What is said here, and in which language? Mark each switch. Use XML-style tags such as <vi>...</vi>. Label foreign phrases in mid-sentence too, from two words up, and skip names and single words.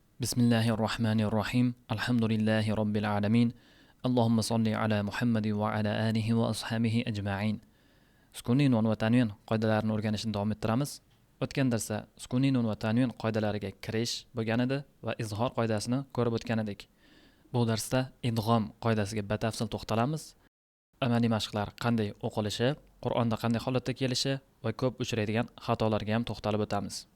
<ar>بسم الله الرحمن الرحيم. الحمد لله رب العالمين. اللهم صل على محمد وعلى آله وأصحابه أجمعين.</ar> <uz>Sukuniy nun va tanvin qoidalarini o'rganishni davom ettiramiz. O'tgan darsda sukuniy nun va tanvin qoidalariga kirish bo'lgan edi va izhor qoidasini ko'rib o'tgan edik. Bu darsda idg'om qoidasiga batafsil to'xtalamiz. Amaliy mashqlar qanday o'qilishi, Qur'onda qanday holatda kelishi va ko'p uchraydigan xatolarga ham to'xtalib o'tamiz.</uz>